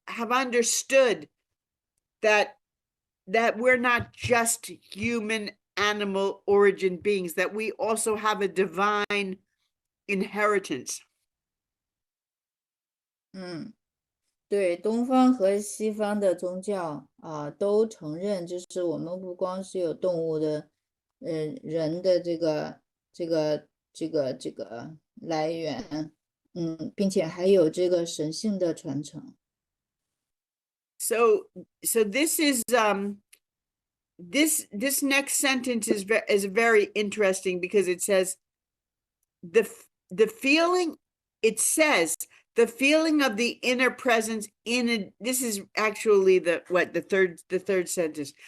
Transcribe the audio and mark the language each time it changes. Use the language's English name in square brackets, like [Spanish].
[English] understood that we're not just human animal origin beings, that we also have a divine inheritance. [Chinese] 对，东方和西方的宗教都承认，就是我们不光是有动物的，人的这个来源，并且还有这个神性的传承。 [English] So this is this next sentence is very interesting because it says the feeling, it says the feeling of the inner presence this is actually the third sentence.